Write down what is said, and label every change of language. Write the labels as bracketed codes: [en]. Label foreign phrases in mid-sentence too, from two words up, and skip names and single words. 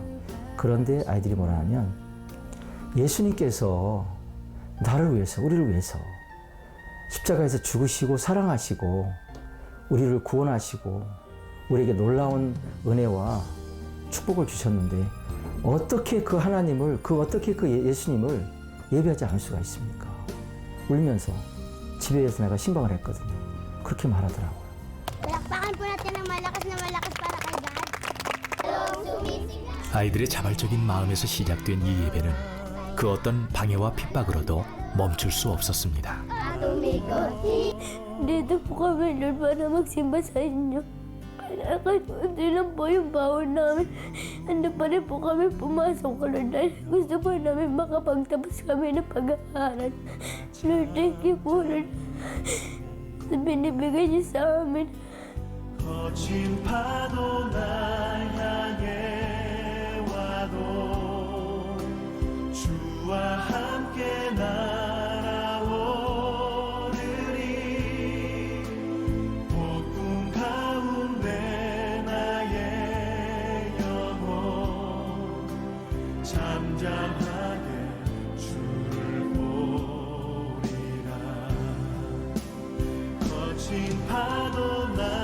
[ko] 그런데 아이들이 뭐라 하면 예수님께서 나를 위해서, 우리를 위해서 십자가에서 죽으시고 사랑하시고 우리를 구원하시고 우리에게 놀라운 은혜와 축복을 주셨는데 어떻게 그 하나님을, 어떻게 그 예수님을 예배하지 않을 수가 있습니까? 울면서 집에서 내가 신방을 했거든요. 그렇게 말하더라고요. [tl] Palakpakan po natin ng malakas na malakas para kay God. [ko] 아이들의 자발적인 마음에서 시작된 이 예배는 그 어떤 방해와 핍박으로도 멈출 수 없었습니다. [tl] Dito po kami nun para magsimba sa inyo. Kaya kahit hindi lang po yung bawon namin, ano pa rin po kami pumasok ko nun dahil gusto po namin makapagtapos kami ng pag-aaral. Lord, [en] thank you [tl] po, Lord. Sa binibigay niyo sa amin. [ko] 거친 파도 날 향해 와도 주와 함께 날아오르리 폭풍 가운데 나의 영혼 잠잠하게 주를 보리라 거친 파도 날